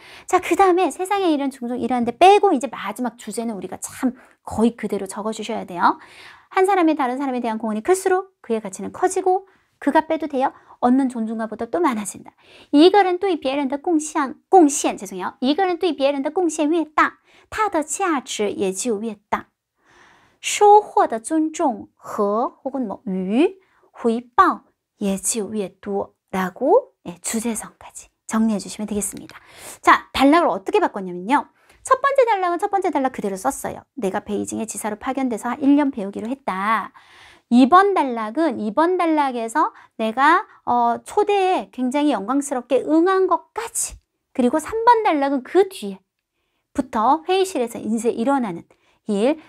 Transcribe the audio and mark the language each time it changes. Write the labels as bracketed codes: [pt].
[ko] 자, 그 다음에 세상의 일은 종종 이러는데 빼고 이제 마지막 주제는 우리가 참 거의 그대로 적어주셔야 돼요. 한 사람이 다른 사람에 대한 공헌이 클수록 그의 가치는 커지고 그가 빼도 돼요. 얻는 존중감보다 또 많아진다. [zh] 一个人对别人的贡献 [ko] 죄송해요. [zh] 一个人对别人的贡献越大他的价值也就越大收获的尊重和혹은与回报也就越多 [ko] 라고 주제성까지 정리해 주시면 되겠습니다. 자, 단락을 어떻게 바꿨냐면요. 첫 번째 단락은 첫 번째 단락 그대로 썼어요. 내가 베이징에 지사로 파견돼서 1년 배우기로 했다. 2번 단락은 2번 단락에서 내가 초대에 굉장히 영광스럽게 응한 것까지 그리고 3번 단락은 그 뒤에부터 회의실에서 이제 일어나는 일.